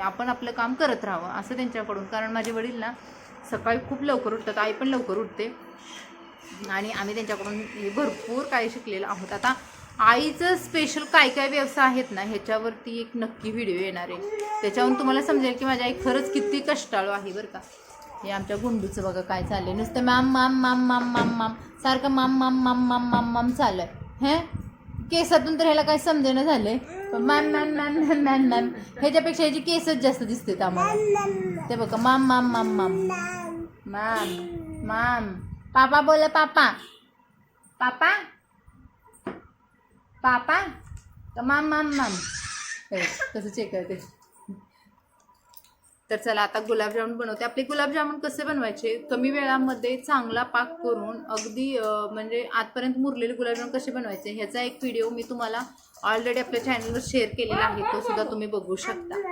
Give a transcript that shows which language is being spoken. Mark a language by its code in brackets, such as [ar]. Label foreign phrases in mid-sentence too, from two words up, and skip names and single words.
[mr] आपण आपलं काम करत राहावं असं त्यांच्याकडून. कारण माझे वडील ना सकाळी खूप लवकर उठतात, आई पण लवकर उठते, आणि आम्ही त्यांच्याकडून भरपूर काही शिकलेलं आहोत. आता आईचं स्पेशल काय काय व्यवसाय आहेत ना ह्याच्यावरती एक नक्की व्हिडिओ येणार आहे, त्याच्यावरून तुम्हाला समजेल की माझी आई खरंच किती कष्टाळू आहे बरं का. हे आमच्या गुंडूचं बघा काय चाललंय, नुसतं माम माम माम माम माम माम सारखं माम माम माम माम माम माम चालू आहे. हे केसातून तर ह्याला काय समजेनं झालंय, पण मॅम मॅम मॅम मॅम मॅम मॅम ह्याच्यापेक्षा ह्याची केसच जास्त दिसतात आम्हाला. ते बघा माम माम माम माम माम माम. पापा बोला पापा पापा पापा तर माम माम माम. कसं चेक करते. तर चला आता गुलाबजामुन बनवते. आपले गुलाबजामुन कसे बनवायचे, कमी वेळामध्ये चांगला पाक करून अगदी म्हणजे आजपर्यंत मुरलेले गुलाबजामुन कसे बनवायचे ह्याचा एक व्हिडिओ मी तुम्हाला ऑलरेडी आपल्या चॅनलवर शेअर केलेला आहे, तो सुद्धा तुम्ही बघू शकता.